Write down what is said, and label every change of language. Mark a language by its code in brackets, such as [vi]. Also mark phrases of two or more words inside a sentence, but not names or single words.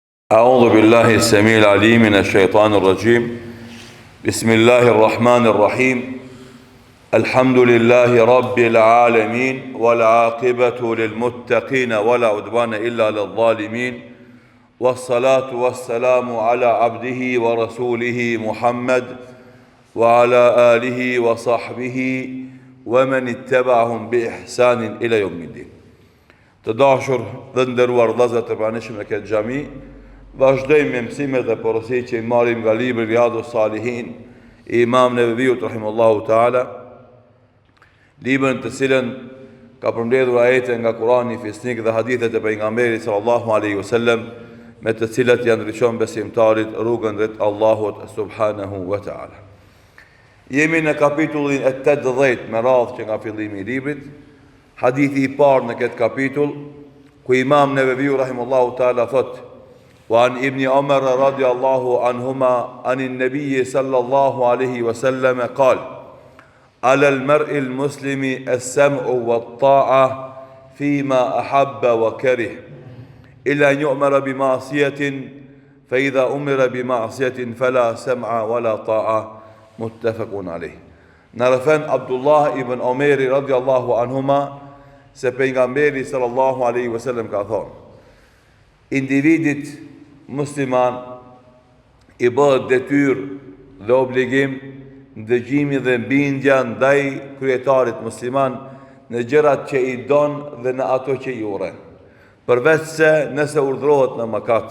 [ar] أعوذ بالله السميع العليم من الشيطان الرجيم بسم الله الرحمن الرحيم الحمد لله رب العالمين والعاقبة للمتقين ولا عدوان إلا للظالمين والصلاة والسلام على عبده ورسوله محمد وعلى آله وصحبه ومن اتبعهم بإحسان إلى يوم الدين. [sq] Të dashur dhe nderuar vëllezër të pranishëm në këtë xhami, vazhdojmë me mësimet dhe porosit që i marrim nga libri Riyadus Salihin i Imam Neveviut [ar] رحمه الله تعالى, [sq] librin të cilën ka përmbledhur ajete nga Kurani fisnik dhe hadithet e pejgamberit [ar] صلى الله عليه وسلم, [sq] me të cilat janë ndriçon besimtarit rrugën drejt Allahut [ar] سبحانه وتعالى. [sq] Jemi në kapitullin e 80 me radhë që nga fillimi i librit. Hadithi i parë në këtë kapitull, ku Imam Neveviu [ar] رحمه الله تعالى [sq] thot: [ar] "وعن ابن عمر رضي الله عنهما أن النبي صلى الله عليه وسلم قال على المرء المسلم السمع والطاعة فيما أحب وكره إلا أن يؤمر بمعصية فإذا أمر بمعصية فلا سمع ولا طاعة." متفق عليه. [sq] Narafan Abdullah ibn Umar [ar] رضي الله عنهما [sq] se pejgamberi [ar] صلى الله عليه وسلم [sq] ka thonë: individit musliman i bëhet detyrë dhe obligim ndëgjimi dhe bindja ndaj kryetarit musliman në gjërat që i don dhe në ato që i urren, përveç se nëse urdhrohet në mëkat.